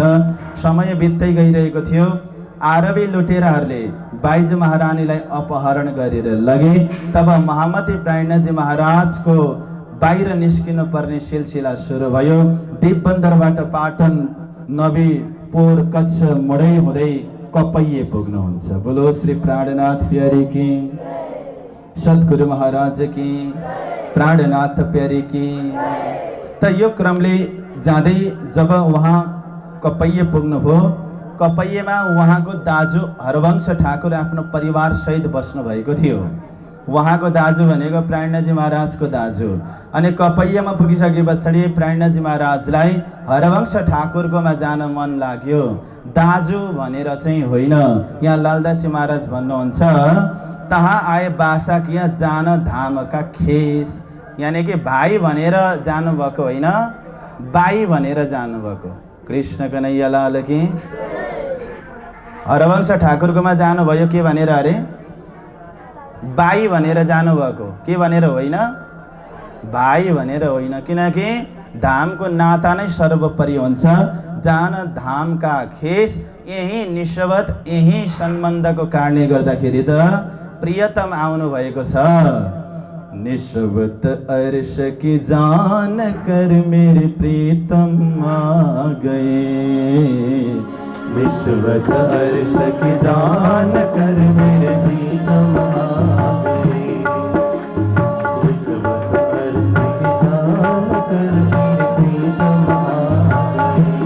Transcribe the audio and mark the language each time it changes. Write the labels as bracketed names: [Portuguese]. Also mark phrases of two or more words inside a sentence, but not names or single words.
[Nepali] समय बित्दै गइरहेको थियो। आरबी लुटेराहरूले बाइजू महारानीलाई अपहरण गरेर लगे। तब महामती प्राणजी महाराजको बाहिर निस्किनु पर्ने सिलसिला सुरु भयो। देवबन्दरबाट पाटन, नबी, पोर, कच्छ मोडै हुँदै कपैये पुग्नुहुन्छ। [Hindi] बोलो श्री प्राणनाथ प्यारी की, सद्गुरु महाराज की, प्राणनाथ प्यारी की। [Nepali] त यो क्रमले जाँदै जब उहाँ कपैये पुग्नुभयो, कपैयेमा उहाँको दाजु हरवंश ठाकुर आफ्नो परिवार सहित बस्नु भएको थियो। उहाँको दाजु भनेको प्राणजी महाराजको दाजु। अनि कपैयामा पुगिसके पछाडि प्राणजी महाराजलाई हरवंश ठाकुरकोमा जान मन लाग्यो। दाजु भनेर चाहिँ होइन, यहाँ लालदासी महाराज भन्नुहुन्छ, [Hindi] तहाँ आए बासा किया जान धामका खेस, [Nepali] यानि कि भाइ भनेर जानुभएको होइन, बाई भनेर जानुभएको। [Hindi] कृष्ण कन्हैया लाल की। [Nepali] हरवंश ठाकुरकोमा जानुभयो के भनेर अरे? बाई भनेर जानुभएको, के भनेर होइन? भाइ भनेर होइन। किनकि धामको नाता नै सर्वोपरि हुन्छ। [Hindi] जान धामका खेस, [Nepali] यही निस्बत, यही सम्बन्धको कारणले गर्दाखेरि त प्रियतम आउनु भएको छ। [Hindi] निस्बत अर्श की जान कर मेरे प्रीतम आ गए। निस्बत अर्श की जान कर मेरे प्रीतम आ गए। निस्बत अर्श की जान कर मेरे प्रीतम आ गए।